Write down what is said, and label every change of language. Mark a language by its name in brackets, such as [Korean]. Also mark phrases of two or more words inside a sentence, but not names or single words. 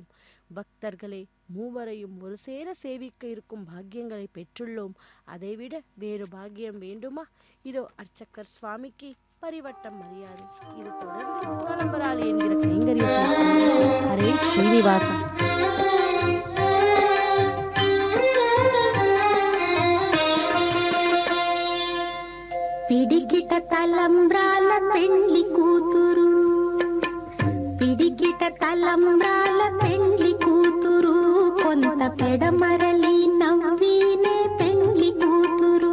[Tamil] பக்தர்களே, மூவரையும் ஒரு சேர சேவிக்க இருக்கும் பாக்கியங்களை பெற்றுள்ளோம். அதைவிட வேறு பாக்கியம் வேண்டுமா? இதோ அர்ச்சகர் சுவாமிக்கு பரிவட்டம் மரியாதை. இது தொடர்ந்து கலம்பராளி என்கிற கைங்கரியத்தை ஹரே ஸ்ரீனிவாசன். [Telugu] పిడికిట తలంబ్రాల పెండ్లి కూతురు, పిడికిట తలంబ్రాల పెండ్లి కూతురు, కొంత పెడమరలి నవ్వినే పెండ్లి కూతురు.